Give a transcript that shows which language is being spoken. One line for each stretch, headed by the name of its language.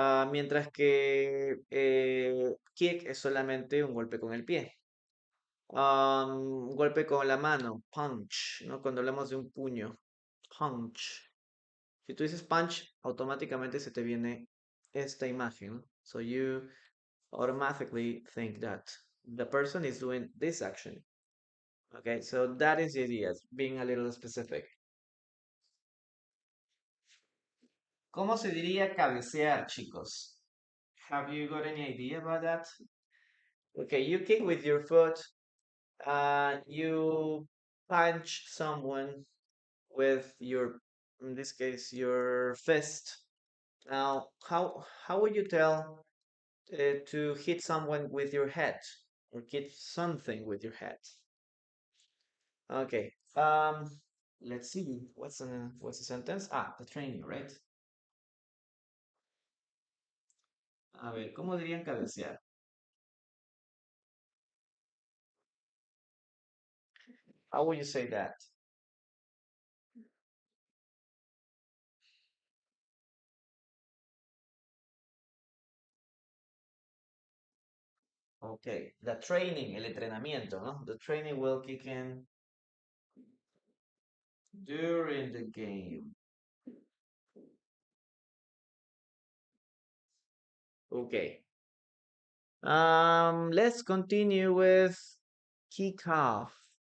Spanish: Mientras que kick es solamente un golpe con el pie. Un golpe con la mano, punch, ¿no? Cuando hablamos de un puño, punch. Si tú dices punch, automáticamente se te viene esta imagen, ¿no?
English: So you automatically think that the person is doing this action. Okay, so that is the idea, being a little specific.
Spanish: ¿Cómo se diría cabecear, chicos?
English: Have you got any idea about that? Okay, you kick with your foot, you punch someone with your, in this case, your fist. Now, how would you tell to hit someone with your head or hit something with your head? Okay. Let's see. What's the sentence? Ah, the training, right?
Spanish: A ver, ¿cómo dirían cabecear?
English: How would you say that? Okay, the training,
Spanish: el entrenamiento, ¿no?
English: The training will kick in during the game. Okay. Let's continue with kick off.